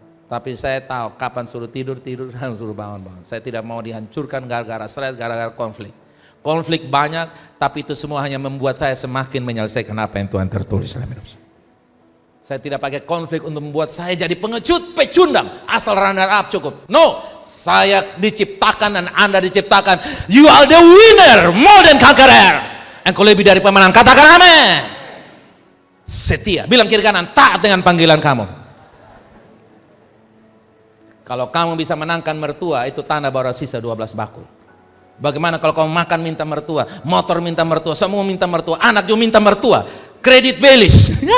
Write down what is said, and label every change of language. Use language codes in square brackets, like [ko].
[id] Tapi saya tahu kapan suruh tidur, dan suruh bangun. Saya tidak mau dihancurkan gara-gara stres, gara-gara konflik. Konflik banyak, tapi itu semua hanya membuat saya semakin menyelesaikan apa yang Tuhan tertulis dalam hidup saya. Saya tidak pakai konflik untuk membuat saya jadi pengecut, pecundang, asal runner up cukup. No, saya diciptakan dan Anda diciptakan. [en] You are the winner, more than conqueror. [id] Engkau lebih dari pemenang, katakan amin. Setia, bilang kiri kanan, taat dengan panggilan kamu. Kalau kamu bisa menangkan mertua, itu tanda bahwa sisa 12 bakul. Bagaimana kalau kamu makan minta mertua, motor minta mertua, semua minta mertua, anak juga minta mertua, kredit belis.